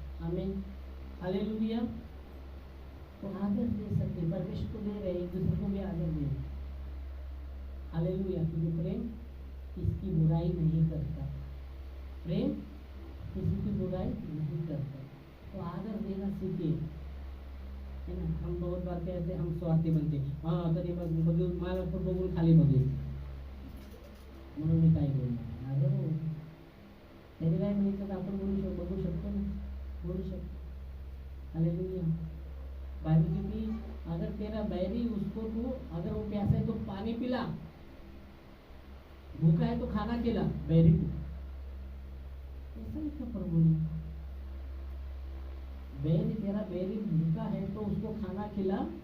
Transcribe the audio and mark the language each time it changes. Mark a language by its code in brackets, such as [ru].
[hi] आमीन, हालेलुया। तो आदर दे सकते, परमेश्वर को दे रहे, एक दूसरे को भी आदर दे। हालेलुया, क्योंकि प्रेम किसकी बुराई नहीं करता, प्रेम किसी की बुराई नहीं करता। तो आदर देना सीखिए, है ना। हम बहुत बार कहते हम स्वार्थी बनते, [mr] हाँ तरी बघून मला बघून खाली बघेल म्हणून मी काय बोलणार। अरे त्याने काय म्हणायचं तर आपण बघू शकतो ना, बोलू शकतो। [hi] हालेलुया। बाइबल कहती अगर तेरा बैरी उसको तू अगर वो प्यासा है तो पानी पिला, भूखा है तो खाना खिला बैरी को। ऐसा लिखा प्रभु ने, बैरी तेरा बैरी भूखा है तो उसको खाना खिला